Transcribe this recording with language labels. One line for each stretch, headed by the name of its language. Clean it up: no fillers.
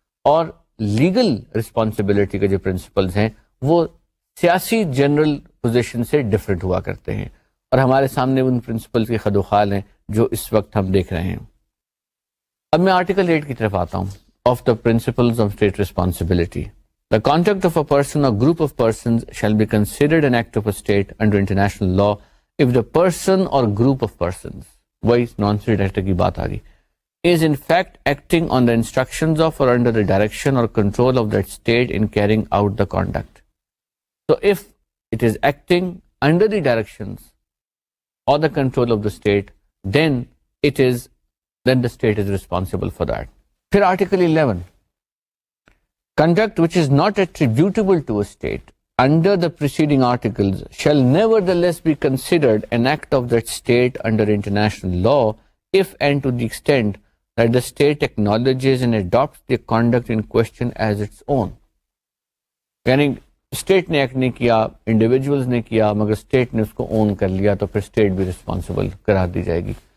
Urdu: اور legal responsibility کے جو پرنسپلز ہیں وہ سیاسی جنرل پوزیشن سے ڈفرینٹ ہوا کرتے ہیں, اور ہمارے سامنے ان پرنسپلز کے خد و خال ہیں جو اس وقت ہم دیکھ رہے ہیں. اب میں آرٹیکل 8 کی طرف آتا ہوں, of the principles of state responsibility.
English: The conduct of a person or group of persons shall be considered an act of a state under international law if the person or group of persons,
Urdu: وہی non-state actor کی بات آ گئی,
English: is in fact acting on the instructions of or under the direction or control of that state in carrying out the conduct. So if it is acting under the directions or the control of the state, then the state is responsible for that.
Urdu: پھر
English: Article 11, conduct which is not attributable to a state under the preceding articles shall nevertheless be considered an act of that state under international law if and to the extent that the state acknowledges and adopts the conduct in question as its own.
Urdu: یعنی state نے act نہیں کیا, individuals نے کیا, مگر state نے اس کو اون کر لیا تو پھر اسٹیٹ بھی رسپانسبل قرار دی جائے گی.